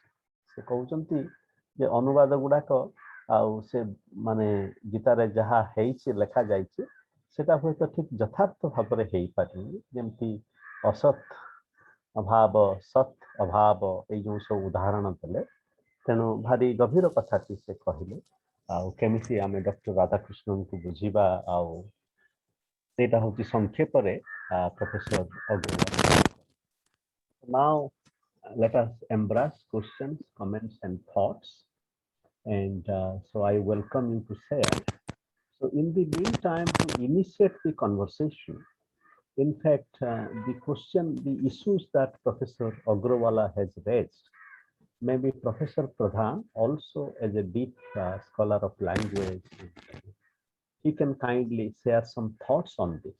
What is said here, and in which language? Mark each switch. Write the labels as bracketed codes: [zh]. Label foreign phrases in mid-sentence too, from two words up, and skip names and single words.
[or] ସେ କହୁଛନ୍ତି ଯେ ଅନୁବାଦ ଗୁଡାକ ଆଉ ସେ ମାନେ ଗୀତାରେ ଯାହା ହେଇଛି ଲେଖା ଯାଇଛି ସେଟା ହୁଏତ ଠିକ ଯଥାର୍ଥ ଭାବରେ ହେଇପାରିନି, ଯେମିତି ଅସତ୍ ଅଭାବ, ସତ୍ ଅଭାବ, ଏଇ ଯେଉଁ ସବୁ ଉଦାହରଣ ଦେଲେ। ତେଣୁ ଭାରି ଗଭୀର କଥାଟି ସେ କହିଲେ ଆଉ କେମିତି ଆମେ ଡକ୍ଟର ରାଧାକୃଷ୍ଣନଙ୍କୁ ବୁଝିବା, ଆଉ ସେଇଟା ହେଉଛି ସଂକ୍ଷେପରେ ପ୍ରଫେସର ଅଗ୍ରୱାଲ। [en] Now let us embrace questions, comments and thoughts, and so I welcome you to share. So in the meantime, to initiate the conversation, in fact, the issues that Professor Agarwala has raised, maybe Professor Pradhan also as a deep scholar of language, he can kindly share some thoughts on this.